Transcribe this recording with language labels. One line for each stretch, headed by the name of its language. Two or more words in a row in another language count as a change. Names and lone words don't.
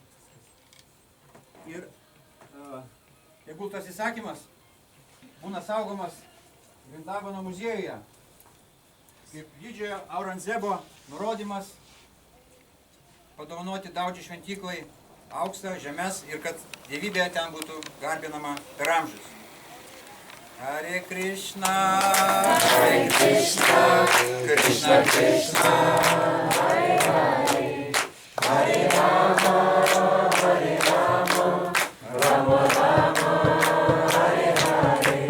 Lithuanian: Ir tegul tas įsakymas būna saugomas Vrindavano muziejuje, kaip didžiojo Aurangzebo nurodymas padovanoti daudžiai šventyklai auksą, žemes ir kad dievybė ten būtų garbinama per amžius. Hare Krishna, Krishna Krishna, Hare Hare, Hare Rama, Rama Rama, Hare Hare.